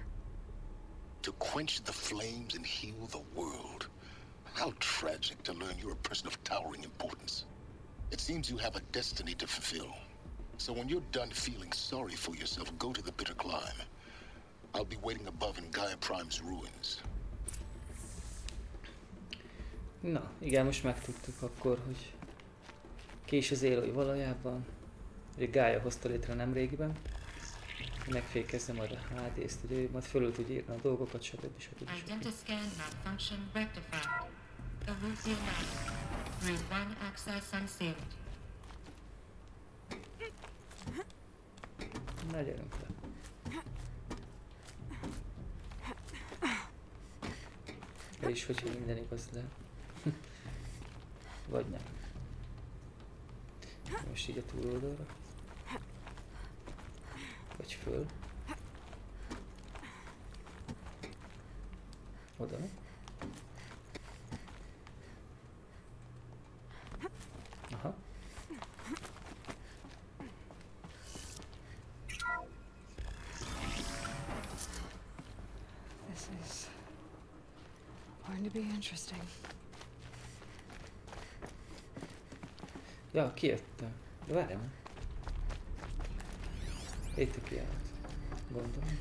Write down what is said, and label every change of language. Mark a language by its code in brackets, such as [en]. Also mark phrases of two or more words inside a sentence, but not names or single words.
[en] To quench the flames and heal the world. How tragic to learn you're a person of towering importance. It seems you have a destiny to fulfill. So when you're done feeling sorry for yourself, go to the bitter climb. I'll be waiting above in Gaia Prime's ruins. [hu] Na, igen, most megtudtuk akkor, hogy ki is az Aloy valójában. Ugye Gaia hozta létre nemrégiben. Megfékezze majd a HD-t, ugye majd fölül tud írni a dolgokat, stb. [en] Identiscan malfunction rectified. Elusive Route 1 access unsealed. [hu] Na, gyerünk le. De is, hogyha minden igaz le. Vagy nem. Most így a túloldalra. Vagy föl. Oda. Aha. [en] This is going to be interesting. [hu] Ja, kijöttem. De várjál már. Itt a kiállt. Gondolom.